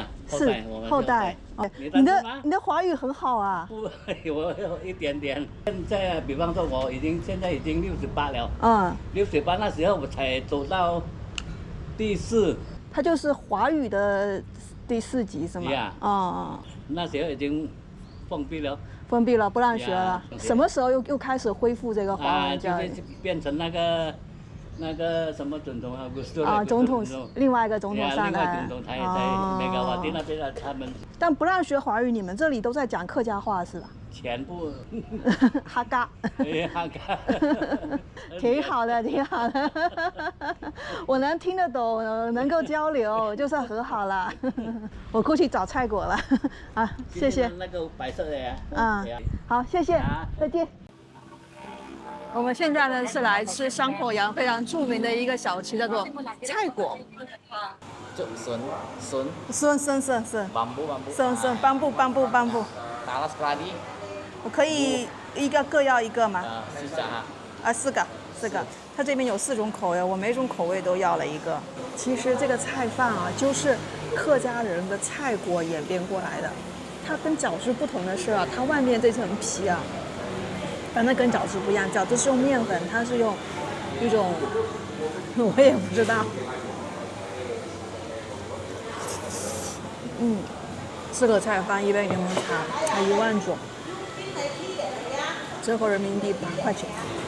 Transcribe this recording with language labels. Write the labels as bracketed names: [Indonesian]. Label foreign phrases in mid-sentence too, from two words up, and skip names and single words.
[Chinese] 是後代。哦，你的華語很好啊。不，我有一點點。現在，比方說我現在已經68了。嗯。 68那時候我才走到第4。它就是華語的第4級是嗎？哦，那時候已經封閉了。封閉了，不讓學了。什麼時候又開始恢復這個華文教育？就是變成那個什麼總統啊？啊，總統，另外一個總統上來。另外總統在梅高瓦蒂那邊他們。但不讓學華語，你們這裡都在講客家話是吧？全部。哈嘎。哈嘎。挺好的，挺好的。我能聽得懂，能夠交流，就算很好了。我過去找菜果了。啊，謝謝。那個白色的呀。嗯，好，謝謝，再見。我們現在呢是來吃山口洋非常著名的一個小吃，叫做菜果。筍。bambu。我可以各要一個嗎？啊，4個。它這邊有4種口味，我每種口味都要了一個。其實這個菜飯啊，就是客家人的菜果演變過來的。它跟餃子不同的是啊，它外面這層皮啊，反正跟餃子不一樣，餃子是用麵粉，它是用一種我也不知道。4個菜飯1杯檸檬茶，才1萬種，折合人民幣8塊錢。